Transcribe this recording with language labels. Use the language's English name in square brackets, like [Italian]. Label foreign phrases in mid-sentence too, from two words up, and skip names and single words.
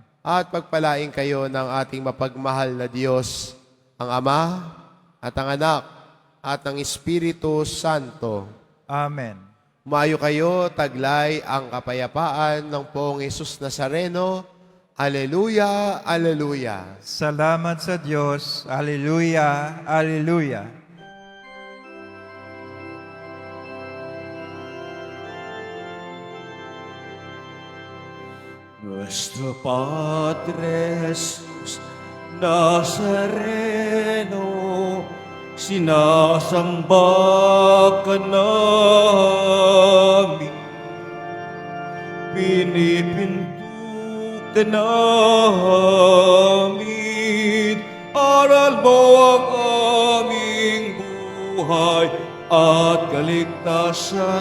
[Filipino] At pagpalain kayo ng ating mapagmahal na Diyos, ang Ama at ang Anak at ang Espiritu Santo. Amen. Umayo kayo, taglay ang kapayapaan ng Poong Jesus Nazareno. Aleluya, aleluya. Salamat sa Diyos. Alleluia, alleluia. Nuestro Padre Jesús Nazareno, sinasamba ka namin, pinipinto ka namin, aral mo ang aming buhay at kaligtasan.